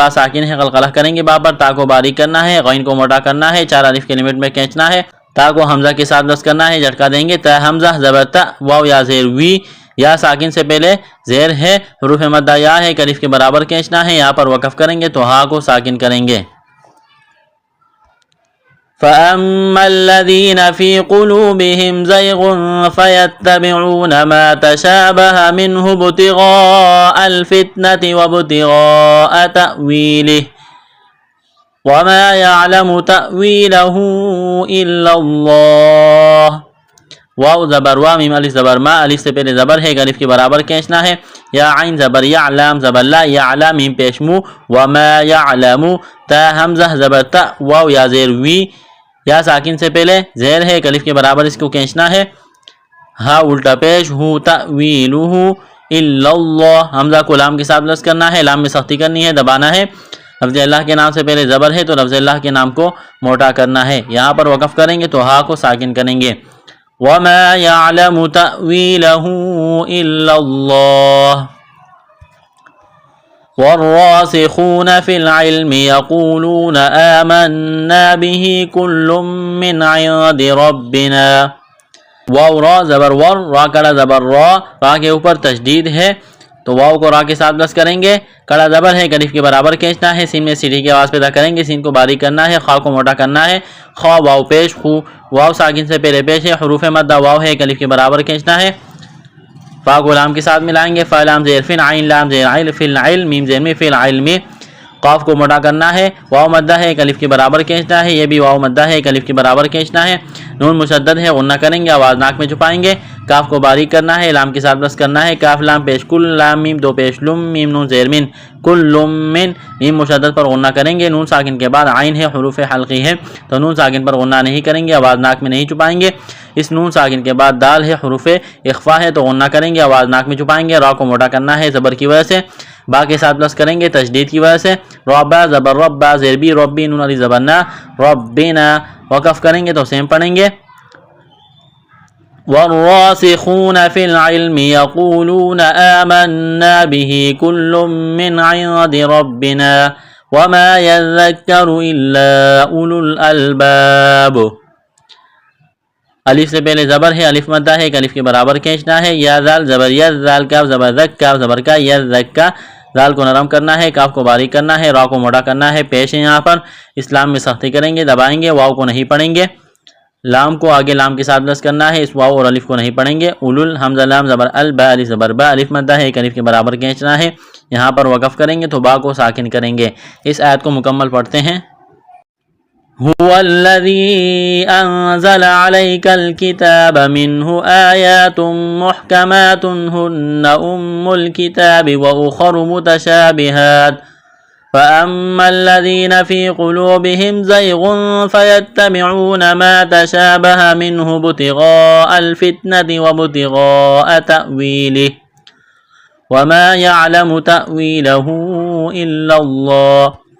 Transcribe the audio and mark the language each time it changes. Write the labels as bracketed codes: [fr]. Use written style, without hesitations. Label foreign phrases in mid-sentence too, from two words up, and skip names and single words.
[ur] با ساکن ہے، قلقلہ کریں گے با پر. تا کو باریک کرنا ہے، غین کو موٹا کرنا ہے، 4 الف کے لمٹ میں کھینچنا ہے. تا کو حمزہ کے ساتھ بس کرنا ہے، جھٹکا دیں گے. تا حمزہ زبر تا، واو یا زیر وی، یا ساکن سے پہلے زیر ہے، حروف مدہ یا ہے، ایک الف کے برابر کھینچنا ہے. یہاں پر وقف کریں گے تو ہا کو ساکن کریں گے. [ar] فَأَمَّا الَّذِينَ فِي قُلُوبِهِمْ زَيْغٌ فَيَتَّبِعُونَ مَا تَشَابَهَ مِنْهُ ابْتِغَاءَ الْفِتْنَةِ وَابْتِغَاءَ تَأْوِيلِهِ وَمَا يَعْلَمُ تَأْوِيلَهُ إِلَّا اللَّهُ. [ur] واو زبر وا، میم الف زبر ما، الف سے پہلے زبر ہے، ایک الف کے برابر کھینچنا ہے. یا عین زبر یا، لام زبر لا، یا علا میم پیش مو، [ar] وما یعلم. [ur] تا حمزہ زبر تا، واو یا زیر وی، یا ساکن سے پہلے زیر ہے، ایک الف کے برابر اس کو کھینچنا ہے. ہا الٹا پیش ہو، تأویلہ، [ar] الا اللہ، [ur] حمزہ کو لام کے ساتھ لفظ کرنا ہے، لام میں سختی کرنی ہے، دبانا ہے۔ لفظ اللہ کے نام سے پہلے زبر ہے تو لفظ اللہ کے نام کو موٹا کرنا ہے۔ یہاں پر وقف کریں گے تو ہا کو ساکن کریں گے۔ [ar] وَمَا يَعْلَمُ تَأْوِيلَهُ إِلَّا اللَّهُ وَالرَّاسِخُونَ فِي الْعِلْمِ يَقُولُونَ آمَنَّا بِهِ كُلٌّ مِّنْ عِندِ رَبِّنَا۔ [ur] واو را زبر ور، را کڑا زبر را، را کے اوپر تشدید ہے تو واو کو را کے ساتھ بس کریں گے، کڑا زبر ہے الف کے برابر کھینچنا ہے، سین میں سیٹھی کی آواز پیدا کریں گے، سین کو باریک کرنا ہے، خا کو موٹا کرنا ہے، خا واو پیش خو، واو ساکن سے پہلے پیش ہے، حروف مدہ واو ہے الف کے برابر کھینچنا ہے، فا کو لام کے ساتھ ملائیں گے، فا لام زیر فن، عین لام زیر عین، [ar] فی العلم [ur] میم زیر میں، [ar] فی العلم، [ur] قاف کو موٹا کرنا ہے، واو مدہ ہے الف کے برابر کھینچنا ہے، یہ بھی واو مدہ ہے الف کے برابر کھینچنا ہے، نون مشدد ہے غنہ کریں گے، آواز ناک میں چھپائیں گے، کاف کو باریک کرنا ہے، لام کے ساتھ بس کرنا ہے، کاف لام پیش کل، لام میم دو پیش لم، میم نون زیر من، کل لم من، میم مشدد پر غنہ کریں گے، نون ساکن کے بعد عین ہے حروف حلقی ہے تو نون ساکن پر غنہ نہیں کریں گے، آواز ناک میں نہیں چھپائیں گے، اس نون ساکن کے بعد دال ہے حروف اخفا ہے تو غنہ کریں گے، آواز ناک میں چھپائیں گے، را کو موٹا کرنا ہے زبر کی وجہ سے، با کے ساتھ پلس کریں گے تشدید کی وجہ سے، ربا زبر ربا زیر بی ربی نون علی زبر نا ربنا، وقف کریں گے تو سیم پڑھیں گے، [ar] والراسخون في العلم يقولون آمنا به كل من عند ربنا وما يذكر إلا أولو الألباب۔ [ur] الف سے پہلے زبر ہے، الف مدہ ہے، الف کے برابر کھینچنا ہے، یا زال زبر یز، زال کاف زبر ذک، کاف زبر کا، یز ذک کا، زال کو نرم کرنا ہے، کاف کو باریک کرنا ہے، را کو موٹا کرنا ہے، پیش ہے یہاں پر، اسلام میں سختی کریں گے، دبائیں گے، واو کو نہیں پڑھیں گے، لام کو آگے لام کے ساتھ لفظ کرنا ہے، اس واو اور الف کو نہیں پڑھیں گے، اولل حمزہ لام زبر ال، با الف زبر با، الف مدہ ہے الف کے برابر کھینچنا ہے، یہاں پر وقف کریں گے تو با کو ساکن کریں گے۔ اس آیت کو مکمل پڑھتے ہیں۔ [ar] هو الذي أنزل عليك الكتاب منه آيات محكمات هن أم الكتاب وأخر متشابهات فأما الذين في قلوبهم زيغ فيتبعون ما تشابه منه ابتغاء الفتنة وابتغاء تأويله وما يعلم تأويله إلا الله